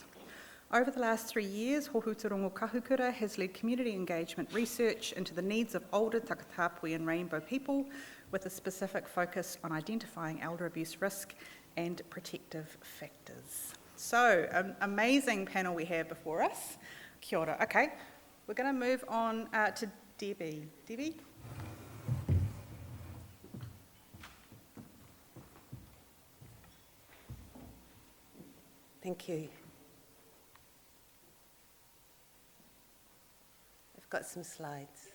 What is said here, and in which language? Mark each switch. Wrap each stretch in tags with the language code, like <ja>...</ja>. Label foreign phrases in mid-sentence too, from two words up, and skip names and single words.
<en>Over the last 3 years, Hohou Te Rongo Kahukura has led community engagement research into the needs of older takatapui and rainbow people, with a specific focus on identifying elder abuse risk and protective factors. So, an amazing panel we have before us.</en> <mi>Kia ora.</mi> <en>Okay, we're going to move on to Debbie. Debbie? Thank you. I've got some slides.</en>